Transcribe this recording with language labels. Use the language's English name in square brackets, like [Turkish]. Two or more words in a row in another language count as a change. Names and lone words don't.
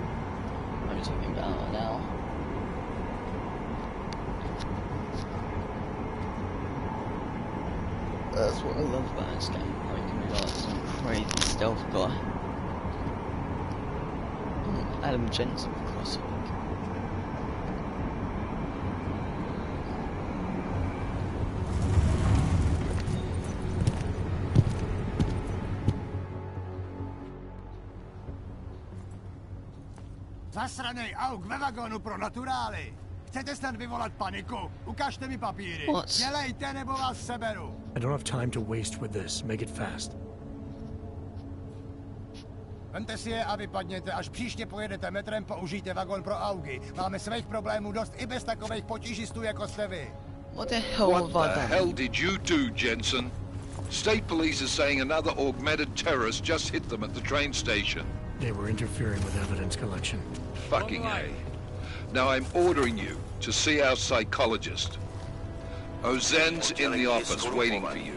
[English] Only took him about an hour. That's what I love about this game. Like, you can be like some crazy stealth guy. Adam Jensen, for Christ's sake. [Czech] Zasranej auk ve vagonu pro naturály. Chcete snad vyvolat paniku? Ukažte mi papíry. [English] What? [Czech] Dělejte, nebo vás seberu. [English] I don't have time to waste with this. Make it fast. [Czech] Vemte si je a vypadněte, až příště pojedete metrem, použijte vagon pro augy. Máme svých problémů dost i bez takových potížistů, jako jste vy. [English] What the hell have I What the done? hell did you do, Jensen? State police are saying another augmented terrorist just hit them at the train station. They were interfering with evidence collection. Fucking A. Now I'm ordering you to see our psychologist. Ozen's in the office waiting for you.